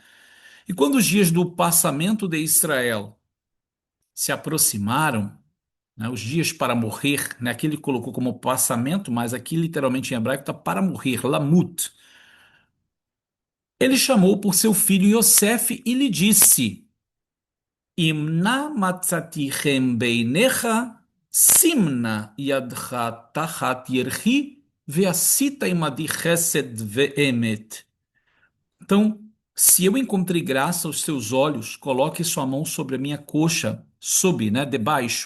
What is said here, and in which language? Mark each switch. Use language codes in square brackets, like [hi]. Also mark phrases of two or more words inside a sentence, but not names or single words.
[pt] E quando os dias do passamento de Israel se aproximaram, né, os dias para morrer, né, aqui ele colocou como passamento, mas aqui literalmente em hebraico está para morrer, lamut. Ele chamou por seu filho Yosef e lhe disse: [he] אם נא מצאתי חן בעיניך שים נא ידך תחת ירכי ועשית עמדי חסד ואמת. [pt] Então, se eu encontrei graça aos seus olhos, coloque sua mão sobre a minha coxa, sob, né, debaixo.